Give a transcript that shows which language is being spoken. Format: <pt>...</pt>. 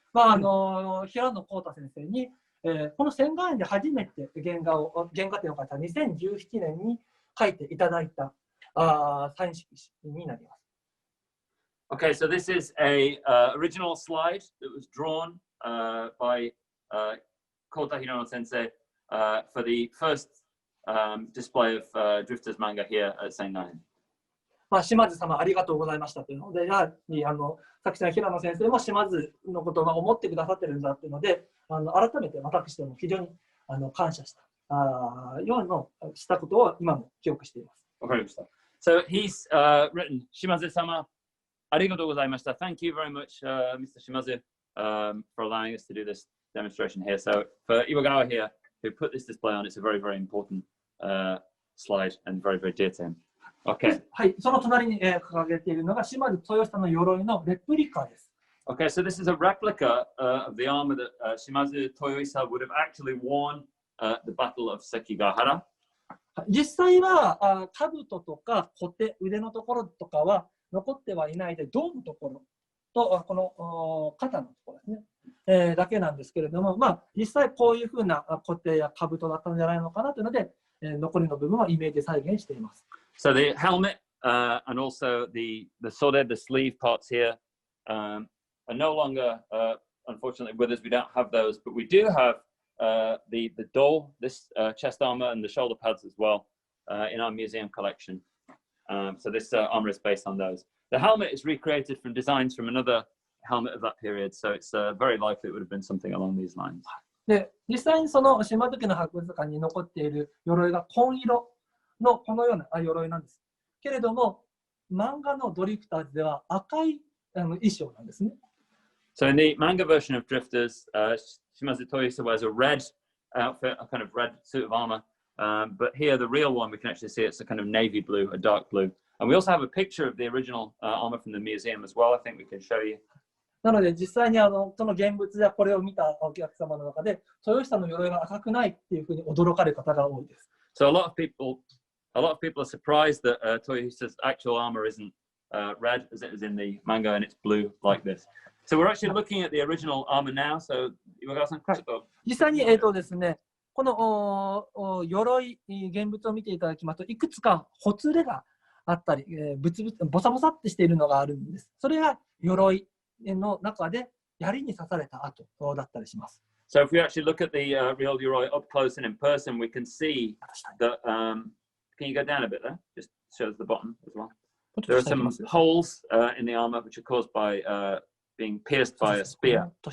<ja>平野浩太先生に、この仙岩園で初めて原画展を描いた2017年に描いていただいたサイン色紙になります。</ja> <en>Okay, so this is a original slide that was drawn by Kouta Hirano sensei for the first display of Drifters manga here at Sengan-en.</en> <ja>島津様ありがとうございましたというので、やはり作者の平野先生も島津のことを思ってくださってるんだというので、改めて私ども非常に感謝したようなしたことを今も記憶しています。わかりました。</ja> <en>So he's written, Shimazu-sama,</en> <ja>ありがとうございました。</ja> <en>Thank you very much, Mr. Shimazu, for allowing us to do this demonstration here. So for Iwagawa here, who put this display on, it's a very, very important slide and very, very dear to him. Okay.</en> <ja>はい、その隣に掲げているのが島津豊久の鎧のレプリカです。</ja> <en>Okay, so this is a replica of the armor that Shimadzu Toyohisa would have actually worn at the Battle of Sekigahara.</en> <ja>実際は兜とか小手、腕のところとかは残ってはいないで、胴のところとこの肩のところですね、だけなんですけれども、実際こういうふうな小手や兜だったんじゃないのかなというので、残りの部分はイメージ再現しています。</ja> <en>So the helmet and also the sode, the sleeve parts here, are no longer, unfortunately, with us. We don't have those, but we do have the dole, this chest armor, and the shoulder pads as well in our museum collection. So this armor is based on those. The helmet is recreated from designs from another helmet of that period, so it's very likely it would have been something along these lines.</en> <ja>で、実際にその島津家の博物館に残っている鎧が紺色のこのような鎧なんです。けれども、漫画のドリフターズでは赤い衣装なんですね。</ja> <en>So in the manga version of Drifters, Shimadzu Toyohisa wears a red outfit, a kind of red suit of armor. But here, the real one, we can actually see it's a kind of navy blue, a dark blue. And we also have a picture of the original armor from the museum as well. I think we can show you.</en> <ja>なので実際にその現物やこれを見たお客様の中で、豊久の鎧が赤くないっていうふうに驚かれる方が多いです。</ja> <en>So a lot of people a lot of people are surprised that Toyohisa's actual armor isn't red as it is in the manga, and it's blue like this. So we're actually looking at the original armor now.</en> <ja>So, 岩川さん、ちょっと実際にですね、この鎧、現物を見ていただきますと、いくつかほつれがあったり、ボサボサってしているのがあるんです。それが鎧の中で槍に刺された跡だったりします。</ja> <en>So if we actually look at the real Yoroi up close and in person, we can see that, can you go down a bit there? Just shows the bottom as well. There are some holes in the armor which are caused by being pierced by a spear.</en>